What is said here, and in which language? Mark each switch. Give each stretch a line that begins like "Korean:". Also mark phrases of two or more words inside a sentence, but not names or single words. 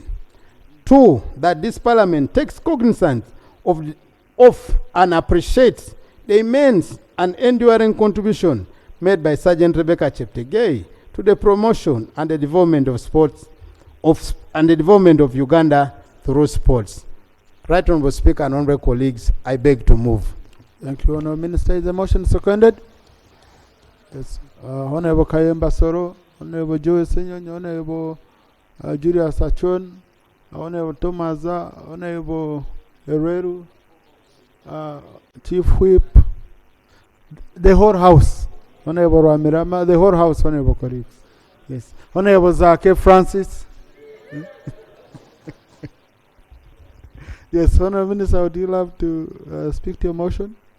English: 2, that this Parliament takes cognizance of and appreciates the immense and enduring contribution made by Sergeant Rebecca Cheptegei to the promotion and the development of sports and the development of Uganda through sports. Right Honourable Speaker and honourable colleagues, I beg to move. Thank you, Honourable Minister. Is the motion seconded? Yes. Honourable Kayemba Soro, Honourable Joe Senyonyi, Honourable Julius Achon, Honourable Tomaza, Honourable Herreru, Chief Whip, the whole House, Honourable Ramirama, the whole House, Honourable colleagues. Yes. Honourable Zake Francis. Yes, Honourable Minister, would you love to speak to your motion?